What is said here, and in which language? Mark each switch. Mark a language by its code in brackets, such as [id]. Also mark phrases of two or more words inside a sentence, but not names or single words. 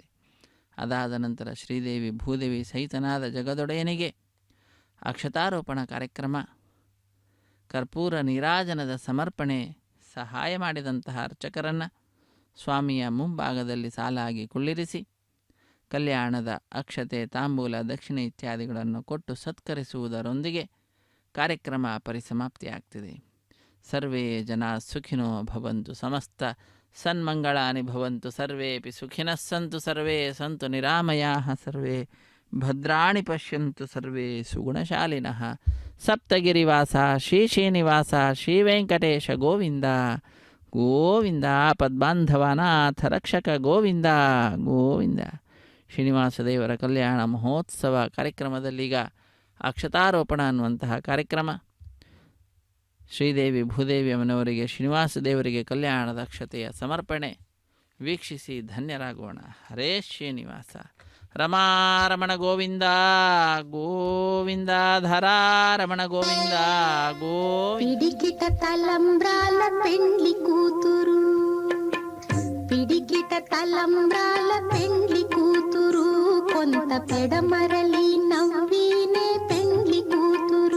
[kn] ಅದಾದ ನಂತರ ಶ್ರೀದೇವಿ ಭೂದೇವಿ ಸಹಿತನಾದ ಜಗದೊಡೆಯನಿಗೆ ಅಕ್ಷತಾರೋಪಣ ಕಾರ್ಯಕ್ರಮ, ಕರ್ಪೂರ ನೀರಾಜನದ ಸಮರ್ಪಣೆ, ಸಹಾಯ ಮಾಡಿದಂತಹ ಅರ್ಚಕರನ್ನು ಸ್ವಾಮಿಯ ಮುಂಭಾಗದಲ್ಲಿ ಸಾಲಾಗಿ ಕುಳ್ಳಿರಿಸಿ ಕಲ್ಯಾಣದ ಅಕ್ಷತೆ, ತಾಂಬೂಲ, ದಕ್ಷಿಣೆ ಇತ್ಯಾದಿಗಳನ್ನು ಕೊಟ್ಟು ಸತ್ಕರಿಸುವುದರೊಂದಿಗೆ ಕಾರ್ಯಕ್ರಮ ಪರಿಸಮಾಪ್ತಿಯಾಗ್ತಿದೆ. [sa] ಸರ್ವೇ ಜನ ಸುಖಿನೋ ಭವಂತು, ಸಮಸ್ತ ಸನ್ಮಂಗಳಾನಿ ಭವಂತು, ಸರ್ವೇಪಿ ಸುಖಿನಃ ಸಂತು, ಸರ್ವೇ ಸಂತು ನಿರಾಮಯಾಃ, ಸರ್ವೇ ಭದ್ರಾಣಿ ಪಶ್ಯಂತು, ಸರ್ವೇ ಸುಗುಣಶಾಲಿನಃ. ಸಪ್ತಗಿರಿವಾಸ ಶ್ರೀ ಶ್ರೀನಿವಾಸ ಶ್ರೀ ವೆಂಕಟೇಶ ಗೋವಿಂದ ಗೋವಿಂದ. ಪದ್ಮಾಂಧವನಾಥ ರಕ್ಷಕ ಗೋವಿಂದ ಗೋವಿಂದ. [kn] ಶ್ರೀನಿವಾಸ ದೇವರ ಕಲ್ಯಾಣ ಮಹೋತ್ಸವ ಕಾರ್ಯಕ್ರಮದಲ್ಲೀಗ ಅಕ್ಷತಾರೋಪಣ ಅನ್ನುವಂತಹ ಕಾರ್ಯಕ್ರಮ ಶ್ರೀದೇವಿ ಭೂದೇವಿ ಅಮ್ಮನವರಿಗೆ ಶ್ರೀನಿವಾಸ ದೇವರಿಗೆ ಕಲ್ಯಾಣದ ಅಕ್ಷತೆಯ ಸಮರ್ಪಣೆ ವೀಕ್ಷಿಸಿ ಧನ್ಯರಾಗೋಣ. ಹರೇ ಶ್ರೀನಿವಾಸ. [sa] ರಮಾರಮಣ ಗೋವಿಂದ ಗೋವಿಂದ, ಧರಾರಮಣ ಗೋವಿಂದ ಗೋವಿಂದ. [te] పిడికిట తలంబ్రాల పెండ్లి కూతురు, పిడికిట తలంబ్రాల పెండ్లి కూతురు, కొంత పెడమరలి నవ్వినే పెండ్లి కూతురు.